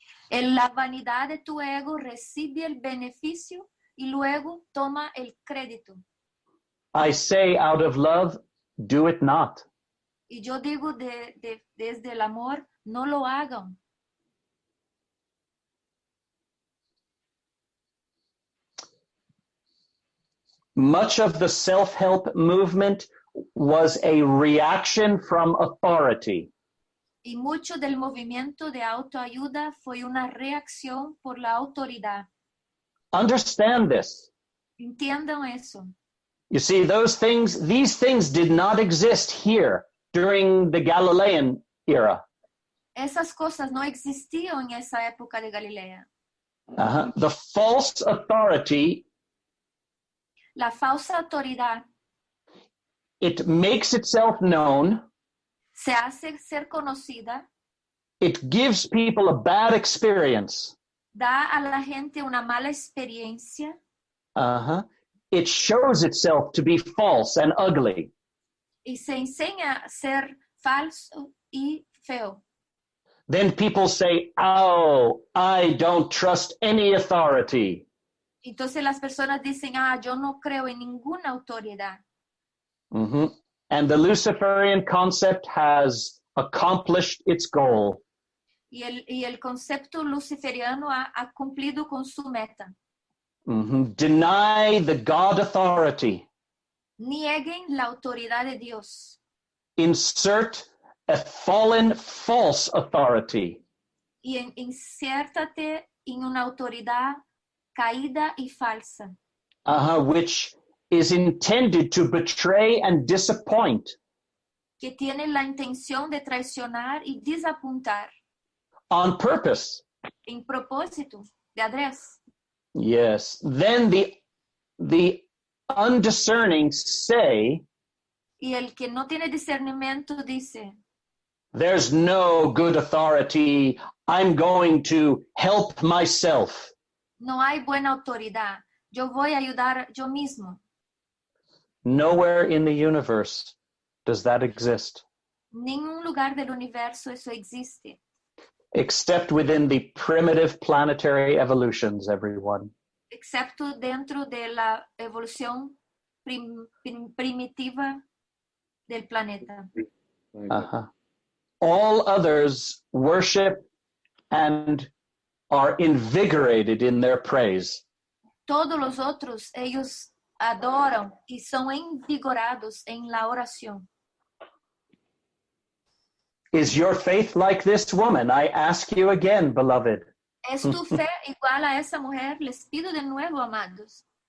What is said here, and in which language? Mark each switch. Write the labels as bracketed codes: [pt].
[es] La vanidad de tu ego recibe el beneficio y luego toma el crédito. [en] I say out of love, do it not. [es] Y yo digo desde el amor, no lo hagan. [en] Much of the self-help movement was a reaction from authority. [es] Y mucho del movimiento de autoayuda fue una reacción por la autoridad. [en] Understand this. [es] Entiendan eso. [en] You see, these things did not exist here during the Galilean era. [es] Esas cosas no existían en esa época de Galilea. [en] The false authority, [es] La falsa autoridad [en] it makes itself known. [es] se hace ser conocida, [en] It gives people a bad experience. [es] da a la gente una mala experiencia, [en] It shows itself to be false and ugly. [es] y se enseña a ser falso y feo. [en] Then people say, "Oh, I don't trust any authority." [es] Entonces las personas dicen, yo no creo en ninguna autoridad. Mhm. [en] And the Luciferian concept has accomplished its goal. [es] Y el concepto luciferiano ha cumplido con su meta. [en] Mhm. Deny the God authority. [es] Nieguen la autoridad de Dios. [en] Insert a fallen false authority. [es] Y insértate en una autoridad caída y falsa, [en] Which is intended to betray and disappoint. [es] que tiene la intención de traicionar y desapuntar [en] On purpose. [es] en propósito, de adresse. [en] Yes. Then the undiscerning say, [es] Y el que no tiene discernimiento dice, [en] there's no good authority. I'm going to help myself. [es] no hay buena autoridad, yo voy a ayudar yo mismo. [en] Nowhere in the universe does that exist, [es] Ningún lugar del universo eso existe, [en] except within the primitive planetary evolutions, everyone. [es] excepto dentro de la evolución primitiva del planeta. [en] All others worship and are invigorated in their praise. [es] Todos los otros, ellos adoran y son envigorados en la oración. [en] Is your faith like this woman? I ask you again, beloved. [es] ¿Es tu fe igual a esa mujer? Les pido de nuevo, amados.